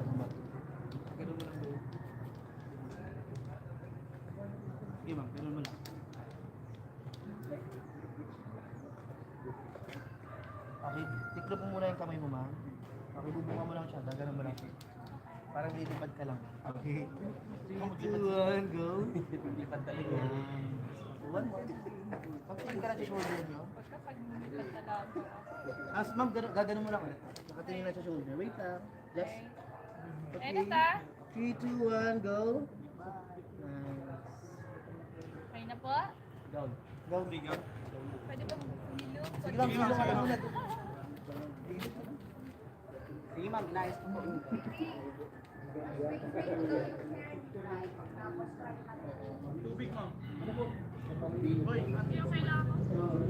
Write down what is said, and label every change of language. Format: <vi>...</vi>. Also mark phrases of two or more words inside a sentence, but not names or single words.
<tl>Ganun mo lang. Sige, ma'am, ganun mo lang. Okay, tiklop mo muna yung kamay mo, ma'am. Okay, bubunga mo lang siya. Ganun mo lang. Parang lilipad ka lang. Okay. 3, 2, 1, go. Lipad talaga.</tl> <en>One more.</en> <tl>Pagtingin ka na sa shoulder nyo. As ma'am, gaganon mo lang ulit. Nakatingin na sa shoulder. Wait lang.</tl> <en>Just. Okay. 3, 2, 1, go. Nice.</en> <tl>Okay na po?</tl> <en>Go. Go. Go.</en> <tl>Pwede ba hilo? Sige lang, hilo ka lang ulit. Sige ma'am, nice po. Tubig ma'am. Ano po? Hoy, Okay lang ako.</tl>